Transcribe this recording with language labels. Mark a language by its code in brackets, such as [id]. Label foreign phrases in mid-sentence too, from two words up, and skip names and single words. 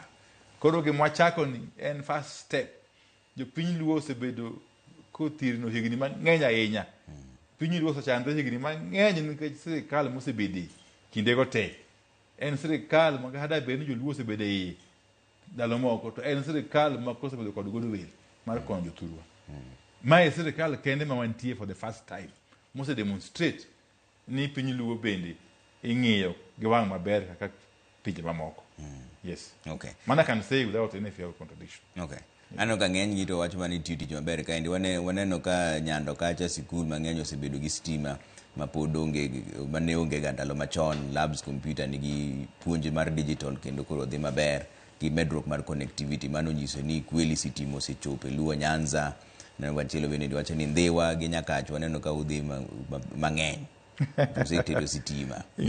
[luo] Koro gima chako ni en [en] first step. [luo] Jo piny Luo osebedo kothirno higni mang'eny ahinya. Piny Luo osechandore higni mang'eny nikech sirikal mosebede kindego te. En sirikal ma kada bed ni joluo osebede iye ndalo moko to en sirikal ma kosebedo kod godo wel mar konyo jothurwa. Mae sirikal kende ma wantie [en] for the first time [luo] mose demonstrate ni piny Luo bende ing'iyo gi wang' maber kaka pinje mamoko. Yes. Okay. [en] Man I can say without any fear of contradiction. [luo] Okay. Ano ka ng'eny gi to wacho mani tich maber kaendi waneno ka nyando kacha sikul mang'eny osebedo gi stima mapod onge mane onge ga ndalo machon. [en] Labs computer [luo] nigi puonj mar digital kendo koro dhi maber gi medruok mar connectivity mano nyiso ni kweli sitima osechopo Luo Nyanza na wachielo bende wacho ni Ndhiwa gi Nyakach waneno ka udhi mang'eny osetedo sitima.